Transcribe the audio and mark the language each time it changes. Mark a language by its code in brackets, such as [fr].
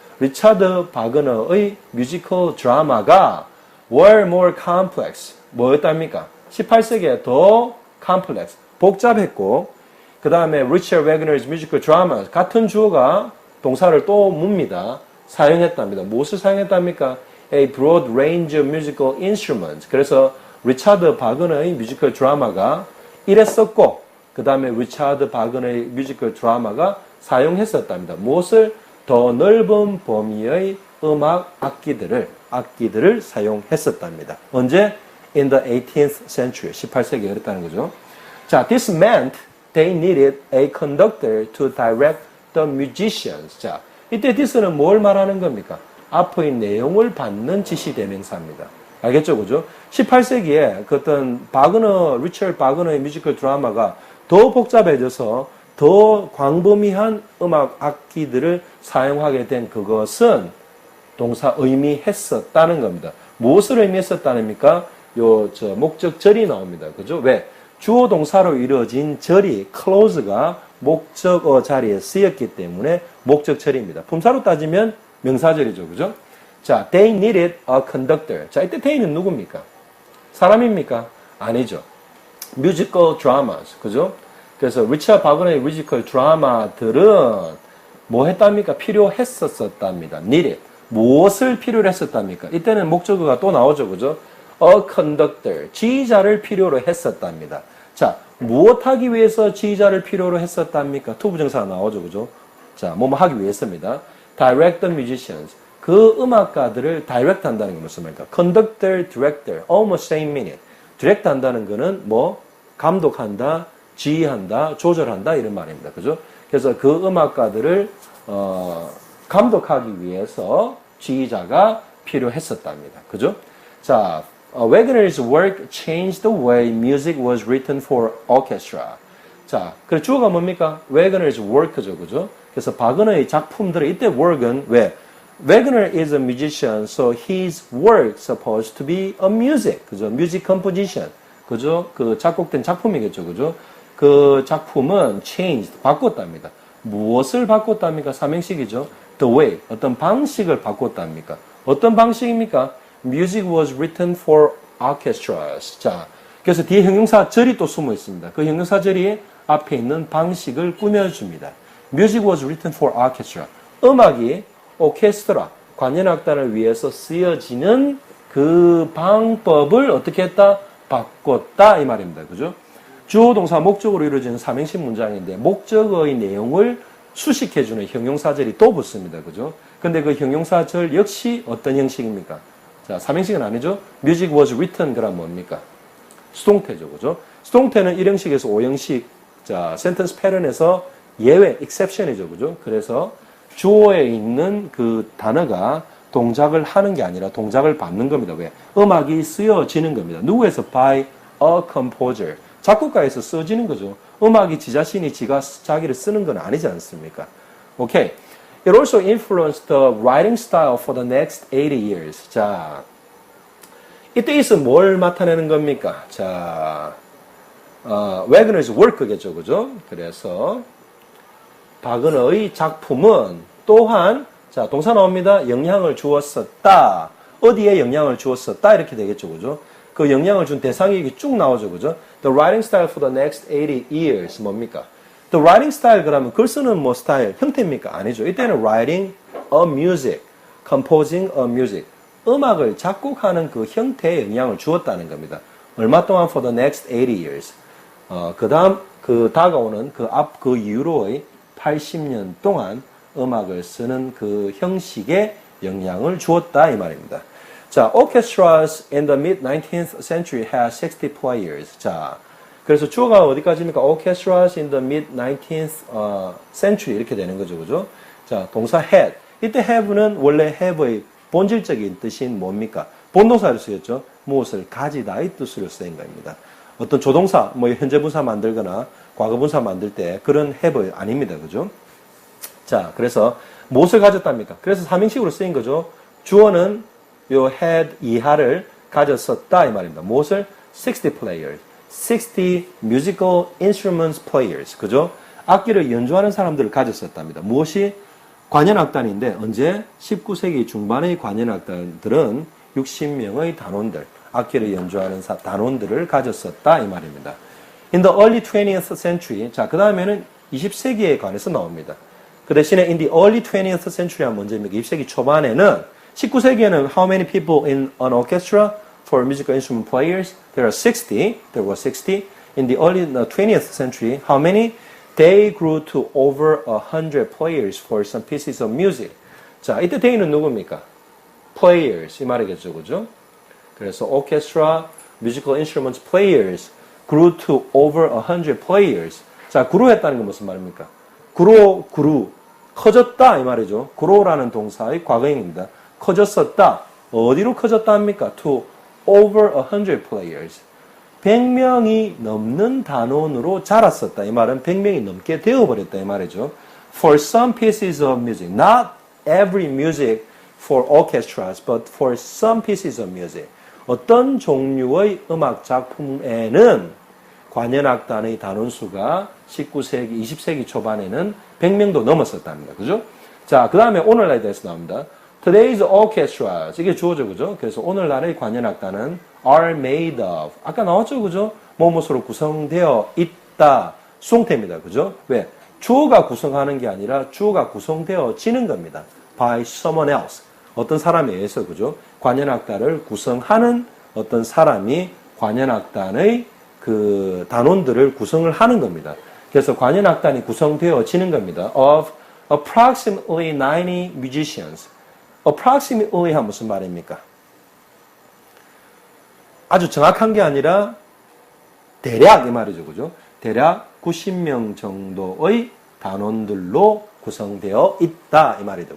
[ko] 리차드 바그너의 뮤지컬 드라마가 [en] were more complex. [ko] 뭐였답니까? 18세기에 더 [en] complex. [ko] 복잡했고, 그 다음에 [en] Richard Wagner's musical dramas. [ko] 같은 주어가 동사를 또 묻니다. 사용했답니다. 무엇을 사용했답니까? [en] A broad range of musical instruments. [ko] 그래서 리차드 바그너의 뮤지컬 드라마가 이랬었고, 그 다음에 리차드 바그너의 뮤지컬 드라마가 사용했었답니다. 무엇을? 더 넓은 범위의 음악 악기들을 사용했었답니다. 언제? [en] In the 18th century. [ko] 18세기에 그랬다는 거죠. [en] 자, this meant they needed a conductor to direct the musicians. [ko] 자, 이때 this는 뭘 말하는 겁니까? 앞의 내용을 받는 지시대명사입니다. 알겠죠? 그죠? 18세기에 그 어떤 리처드 바그너의 뮤지컬 드라마가 더 복잡해져서 더 광범위한 음악 악기들을 사용하게 된 그것은 동사 의미했었다는 겁니다. 무엇을 의미했었다는입니까? 목적절이 나옵니다. 그죠? 왜? 주어 동사로 이루어진 절이 clause가 목적어 자리에 쓰였기 때문에 목적절입니다. 품사로 따지면 명사절이죠. 그죠? [en] 자, they needed a conductor. [ko] 자, 이때 they는 누굽니까? 사람입니까? 아니죠. [en] musical dramas. [ko] 그죠? 그래서 리처드 바그너의 뮤지컬 드라마들은 뭐 했답니까? 필요했었답니다. needed. 무엇을 필요로 했었답니까? 이때는 목적어가 또 나오죠. 그죠? a conductor. 지휘자를 필요로 했었답니다. 자, 무엇 하기 위해서 지휘자를 필요로 했었답니까? 투부정사가 나오죠. 그죠? 자, 뭐뭐 하기 위해서입니다. [en] direct the musicians. [ko] 그 음악가들을 direct 한다는 게 무슨 말입니까? [en] conductor, director, almost same meaning. [ko] direct 한다는 거는 뭐? 감독한다, 지휘한다, 조절한다 이런 말입니다. 그죠? 그래서 그 음악가들을 감독하기 위해서 지휘자가 필요했었답니다. 그죠? [en] 자, Wagner's work changed the way music was written for orchestra. [ko] 자, 그래 주어가 뭡니까? Wagner's work죠, 그죠? 그래서 바그너의 작품들의 이때 work은 왜? [en] Wagner is a musician, so his work supposed to be a music, 그죠? Music composition, 그죠? [ko] 그 작곡된 작품이겠죠, 그죠? 그 작품은 changed, 바꿨답니다. 무엇을 바꿨답니까? 삼행식이죠. The way, 어떤 방식을 바꿨답니까? 어떤 방식입니까? [en] Music was written for orchestras. [ko] 자, 그래서 뒤에 형용사절이 또 숨어 있습니다. 그 형용사절이 앞에 있는 방식을 꾸며줍니다. [en] Music was written for orchestra. [ko] 음악이 오케스트라, 관현악단을 위해서 쓰여지는 그 방법을 어떻게 했다? 바꿨다 이 말입니다. 그죠? 주어 동사 목적으로 이루어지는 삼행식 문장인데 목적어의 내용을 수식해주는 형용사절이 또 붙습니다. 그죠? 근데 그 형용사절 역시 어떤 형식입니까? 자, 삼행식은 아니죠? [en] Music was written [ko] 그럼 뭡니까? 수동태죠. 그죠? 수동태는 1형식에서 5형식, 자, 센텐스 패턴에서 예외, exception이죠. 그죠? 그래서 주어에 있는 그 단어가 동작을 하는 게 아니라 동작을 받는 겁니다. 왜? 음악이 쓰여지는 겁니다. 누구에서? [en] By a composer. [ko] 작곡가에서 써지는 거죠. 음악이 지 자신이 자기를 쓰는 건 아니지 않습니까? 오케이. [en] It also influenced the writing style for the next 80 years. [ko] 자, 이때 있으면 뭘 나타내는 겁니까? 자, Wagner's work겠죠, 그죠? 그래서 바그너의 작품은 또한 자, 동사 나옵니다. 영향을 주었었다. 어디에 영향을 주었었다 이렇게 되겠죠, 그죠? 그 영향을 준 대상이 이게 쭉 나오죠, 그죠? [en] The writing style for the next 80 years [ko] 뭡니까? [en] The writing style [ko] 그러면 글 쓰는 뭐 스타일 형태입니까? 아니죠. 이때는 [en] writing a music, composing a music. [ko] 음악을 작곡하는 그 형태에 영향을 주었다는 겁니다. 얼마 동안 [en] for the next 80 years. [ko] 그 다음 그 다가오는 그 이후로의 80년 동안 음악을 쓰는 그 형식에 영향을 주었다 이 말입니다. [en] 자, orchestras in the mid-19th century had 60 players. [ko] 자, 그래서 주어가 어디까지입니까? [en] Orchestras in the mid-19th century [ko] 이렇게 되는 거죠, 그죠? 자, 동사 had. 이때 have는 원래 have의 본질적인 뜻인 뭡니까? 본동사를 쓰였죠. 무엇을 가지다 이 뜻으로 쓰인 겁니다. 어떤 조동사, 뭐 현재 분사 만들거나 과거 분사 만들 때 그런 have 아닙니다, 그죠? 자, 그래서 무엇을 가졌답니까? 그래서 삼행식으로 쓰인 거죠. 주어는 요 had 이하를 가졌었다 이 말입니다. [en] 무엇을? 60 players. 60 musical instruments players. [ko] 그죠? 악기를 연주하는 사람들을 가졌었답니다. 무엇이? 관현악단인데 언제? 19세기 중반의 관현악단들은 60명의 단원들, 악기를 연주하는 단원들을 가졌었다 이 말입니다. [en] In the early 20th century. [ko] 자, 그 다음에는 20세기에 관해서 나옵니다. 그 대신에 [en] in the early 20th century [ko] 란 문제입니다. 20세기 초반에는 19세기에는 [en] how many people in an orchestra for musical instrument players? There were 60. In the early 20th century, how many? They grew to over 100 players for some pieces of music. [ko] 자, 이때 they는 누굽니까? Players 이 말이겠죠, 그죠? [en] 그래서 orchestra, musical instruments players grew to over 100 players. [ko] 자, grow했다는 건 무슨 말입니까? grew, 커졌다 이 말이죠. grow라는 동사의 과거형입니다. 커졌었다. 어디로 커졌다 합니까? To over 100 players. 100명이 넘는 단원으로 자랐었다. 이 말은 100명이 넘게 되어버렸다. 이 말이죠. [en] For some pieces of music. Not every music for orchestras, but for some pieces of music. [ko] 어떤 종류의 음악 작품에는 관현악단의 단원수가 19세기, 20세기 초반에는 100명도 넘었었답니다. 그죠? 자, 그 다음에 오늘날에 대해서 나옵니다. [en] Today's orchestras. [ko] 이게 주어죠, 그죠? 그래서 오늘날의 관현악단은 [en] are made of. [ko] 아까 나왔죠, 그죠? 뭐뭐로 구성되어 있다. 수동태입니다, 그죠? 왜? 주어가 구성하는 게 아니라 주어가 구성되어지는 겁니다. [en] By someone else. [ko] 어떤 사람에 의해서, 그죠? 관현악단을 구성하는 어떤 사람이 관현악단의 그 단원들을 구성을 하는 겁니다. 그래서 관현악단이 구성되어지는 겁니다. [en] Of approximately 90 musicians. [ko] approximately 한 무슨 말입니까? 아주 정확한 게 아니라 대략 이 말이죠. 그죠? 대략 90명 정도의 단원들로 구성되어 있다 이 말이죠.